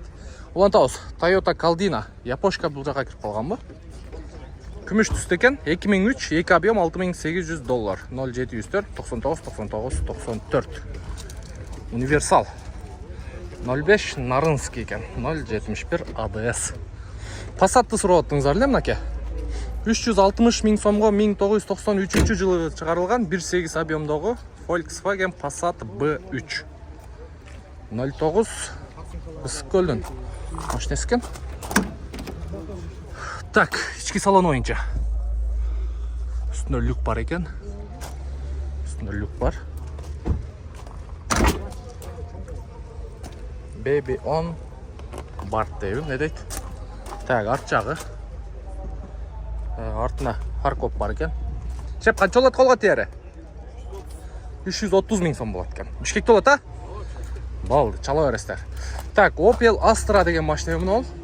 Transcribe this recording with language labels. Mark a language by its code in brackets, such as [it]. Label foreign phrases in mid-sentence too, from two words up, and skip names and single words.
[ky] Улантабыз. Toyota Caldina, япошка бул жака кирип калганбы? Күмүш түстө экен, 2003, 2 объем $6800, 0704 99 99 94. Универсал. 05 Нарынский экен, 071 ADS. Passat'ты сурап аттыңыздар эле мынаке. 360 миң сомго 1993 жылы чыгарылган 1.8 объемдогу Volkswagen Passat B3. 09 Ысык-Көлдүн машинасы экен. Так, ички салон боюнча. Үстүндө люк бар экен. [en] Baby on Bart [ky] дейби, эмне дейт? Так, арт жагы. Артына фаркоп бар экен. Чеп канча болот колго тери? 330 миң сом болот экен. Бишкекте болот, а? Болду, чала бересиздер. Так, Opel Astra деген машина мына ол.